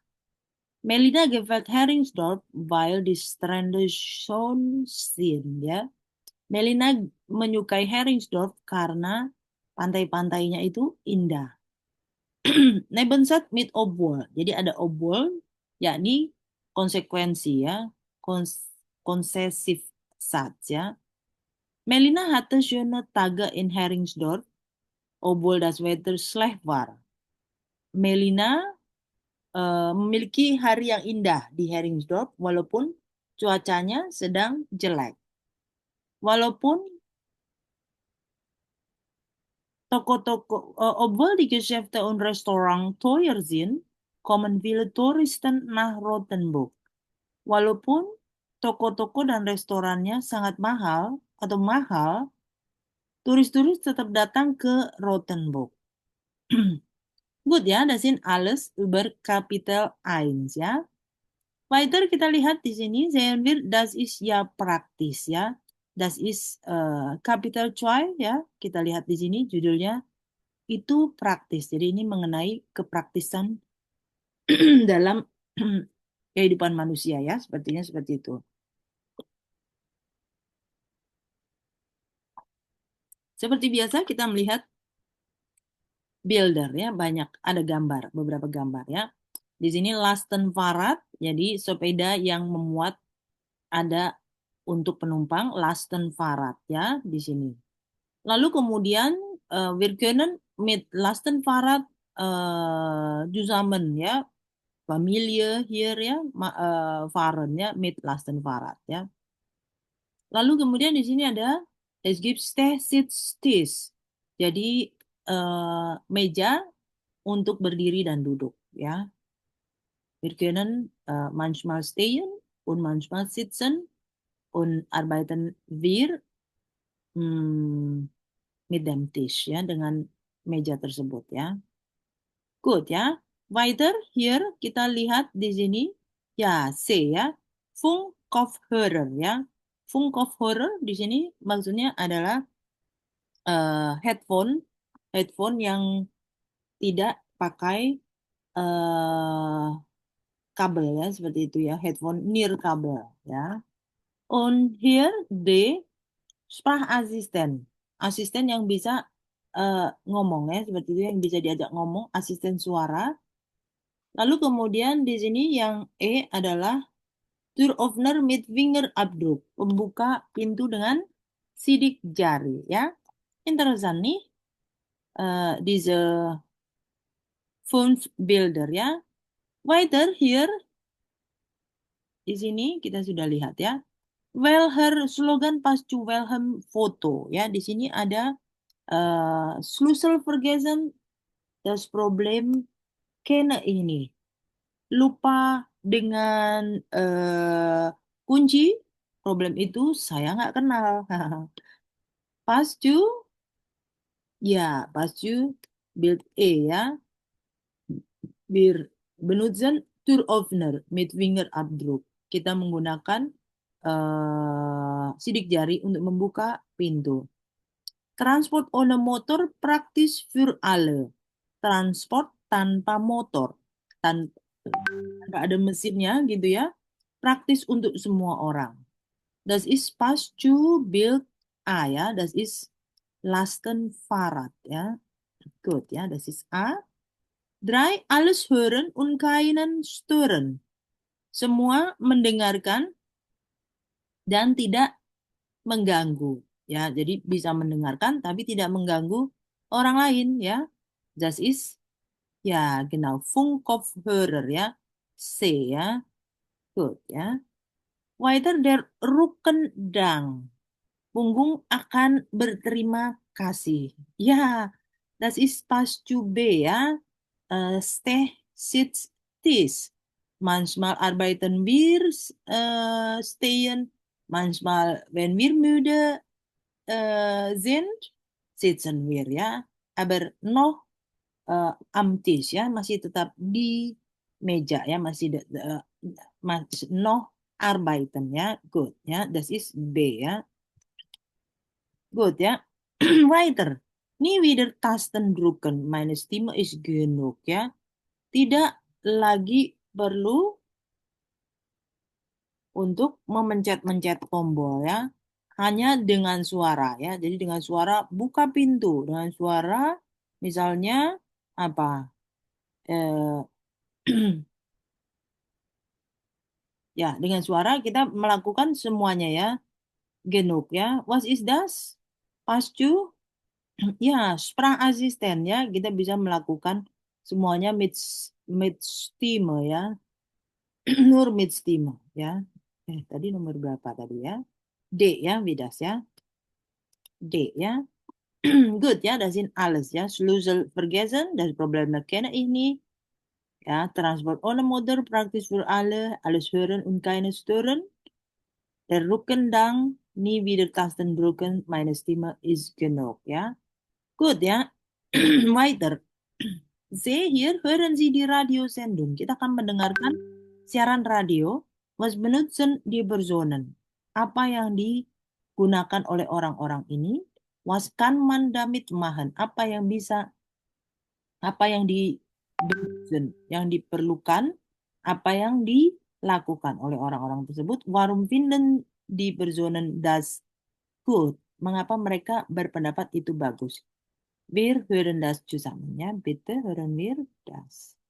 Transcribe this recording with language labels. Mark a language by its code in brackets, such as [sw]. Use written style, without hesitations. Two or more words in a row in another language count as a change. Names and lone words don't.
[de] Melina gefällt Heringsdorf, weil die Strände schön sind, [id] ya. Melina menyukai Heringsdorf karena pantai-pantainya itu indah. [de] Nebensaat mit obwohl. [id] Jadi ada [de] obwohl, [id] yakni konsekuensi, ya. Konsesif Satz, ya. [de] Melina hatte schöne Tage in Heringsdorf, obwohl das Wetter schlecht war. [id] Melina memiliki hari yang indah di Heringsdorf walaupun cuacanya sedang jelek. Walaupun toko-toko, [de] obwohl die Geschäfte und Restaurants teuer sind, kommen viele Touristen nach Rothenburg. [id] Walaupun toko-toko dan restorannya sangat mahal atau mahal, turis-turis tetap datang ke Rothenburg. [de] Gut, ya, das sind alles über Kapitel 1, ya. Weiter [id] kita lihat di sini, [de] sehen wir, das ist ya praktis, ya. Das ist Kapitel 2, [id] ya. Kita lihat di sini judulnya itu praktis. Jadi ini mengenai kepraktisan dalam kehidupan manusia, ya. Sepertinya seperti itu. Seperti biasa kita melihat builder, ya, banyak ada gambar, beberapa gambar, ya. Di sini Lastenfahrrad, jadi sepeda yang memuat ada untuk penumpang Lastenfahrrad, ya, di sini. Lalu kemudian [de] wir können mit lasten Fahrrad zusammen ya. Familie hier ya, fahren ya, mit lasten Fahrrad ya. [id] Lalu kemudian di sini ada [de] es gibt Stehsitztisch. [id] Jadi meja untuk berdiri dan duduk ya. [de] Wir können manchmal stehen und manchmal sitzen und arbeiten wir mm, mit dem Tisch ya [id] dengan meja tersebut ya. [de] Good ya. Weiter hier [id] kita lihat di sini ya C ya. [de] Funkkopfhörer ya. [id] Funkkopfhörer di sini maksudnya adalah [en] headphone headphone [id] yang tidak pakai eh kabel ya seperti itu ya. Headphone near kabel ya. [de] Und hier D Sprachassistent. [id] Asisten yang bisa ngomong ya seperti itu yang bisa diajak ngomong, asisten suara. Lalu kemudian di sini yang E adalah [de] Türöffner mit Fingerabdruck, [id] pembuka pintu dengan sidik jari ya. [de] Interessant nih diese fünf Bilder ya. Weiter hier [id] di sini kita sudah lihat ya. [de] Welcher slogan passt zu welchem Foto ya. [id] Di sini ada [de] Schlüssel vergessen, das Problem kenne ini. [id] Lupa dengan kunci, problem itu saya nggak kenal. [de] Pascu, ya, pascu build E ya. Wir benutzen Türöffner mit Fingerabdruck. [id] Kita menggunakan sidik jari untuk membuka pintu. [de] Transport ohne Motor praktis für alle. [id] Transport tanpa motor. Tanpa ada mesinnya gitu ya. Praktis untuk semua orang. [de] Das ist passt zu Bild A ya. Das ist Lastenfahrrad ya. Gut ya. Das ist A. Drei, alles hören und keinen stören. [id] Semua mendengarkan dan tidak mengganggu. Ya, jadi bisa mendengarkan tapi tidak mengganggu orang lain ya. [de] Das ist ya genau Funkkopfhörer ya. C ya. Gut ya. Weiter der Rückendank. [id] Punggung akan berterima kasih. Ya, [de] das ist passt zu B ya. Steh, sitz, tis. Manchmal arbeiten wir stehen, manchmal, wenn wir müde sind, sitzen wir ya. Aber noch am Tisch ya, [id] masih tetap di meja ya, masih [de] noch arbeiten ya. Good ya, das ist B ya. Good ya. Weiter. Nie wieder Tasten drücken. Meine Stimme ist genug ya. [id] Tidak lagi perlu untuk memencet-mencet tombol ya. Hanya dengan suara ya. Jadi dengan suara buka pintu. Dengan suara misalnya apa? Eh, ya, dengan suara kita melakukan semuanya ya. [de] Genug ya. Was is das? Pascu? [id] Ya, Sprachassistent ya. Kita bisa melakukan semuanya [de] mit Stimme ya. Nur mit Stimme ya. [id] Tadi nomor berapa tadi ya? D ya, Vidas ya. D ya. [de] Good ya, das sind alles ya. Schlüssel vergessen, das Problem kenne ich nicht. Ja, Transport ohne Motor, praktisch für alle, alles hören und keine stören. Der Rückendank, nie wieder Tasten drücken, meine Stimme ist genug ya. Gut ya. Weiter. Sie hier hören Sie die Radiosendung. [id] Kita akan mendengarkan siaran radio. [de] Was benutzen die Personen? [id] Apa yang digunakan oleh orang-orang ini? [de] Was kann man damit machen? [id] Apa yang di benutzen, yang diperlukan, apa yang dilakukan oleh orang-orang tersebut? [de] Warum finden die Personen das gut? [id] Mengapa mereka berpendapat itu bagus? [de] Wir hören das zusammen, ya. Bitte hören wir das.